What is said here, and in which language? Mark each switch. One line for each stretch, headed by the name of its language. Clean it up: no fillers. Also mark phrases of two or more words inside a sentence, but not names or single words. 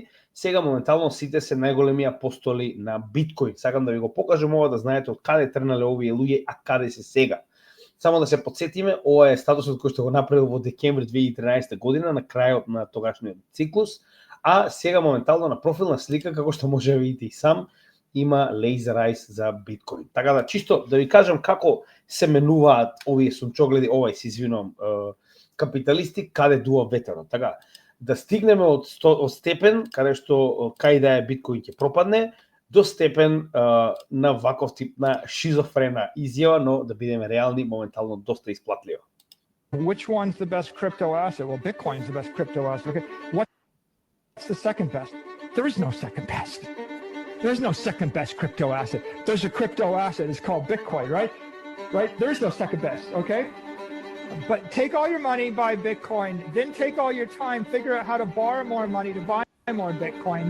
Macedonian: Сега моментално сите се најголеми апостоли на биткоин. Сакам да ви го покажам ова да знаете од каде тргнале овие луѓе, а каде се сега. Само да се подсетиме, ова е статусот кој што го направил во декември 2013 година, на крајот на тогашниот циклус, а сега моментално на профилна слика, како што може да видите и сам, има
English: laser eyes
Macedonian: за биткоин. Така да, чисто да ви кажам како се менуваат овие сончогледи, се извинувам, капиталисти, каде дува ветерот. Така, да стигнеме од степен, каде што кај да е биткоин ќе пропадне, до степен на ваков тип на шизофрена изјава, но да бидеме реални, моментално доста исплатливо.
English: Which one's the best crypto asset? Well, Bitcoin's the best crypto asset. Okay. What's the second best? There is no second best. There's no second best crypto asset. There's a crypto asset. It's called Bitcoin, right? Right? There's no second best, okay? But take all your money, buy Bitcoin, then take all your time, figure out how to borrow more money to buy more Bitcoin.